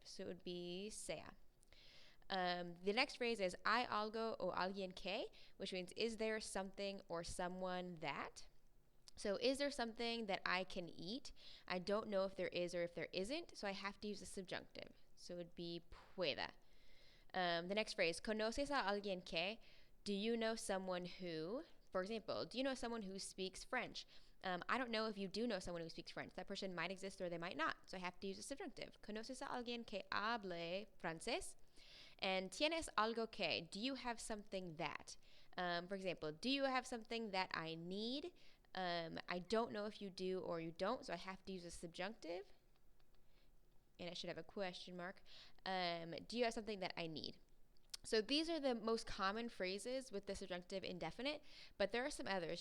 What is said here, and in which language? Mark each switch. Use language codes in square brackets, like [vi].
[en] So it would be sea. The next phrase is [es] hay algo o alguien que, [en] which means is there something or someone that. So is there something that I can eat? I don't know if there is or if there isn't, so I have to use a subjunctive. So it would be pueda. The next phrase, [es] ¿conoces a alguien que? [en] Do you know someone who? For example, do you know someone who speaks French? I don't know if you do know someone who speaks French. That person might exist or they might not, so I have to use a subjunctive. [es] ¿Conoces a alguien que hable francés? And tienes algo que? [en] Do you have something that? For example, do you have something that I need? I don't know if you do or you don't, so I have to use a subjunctive. And I should have a question mark. Do you have something that I need? So these are the most common phrases with the subjunctive indefinite, but there are some others.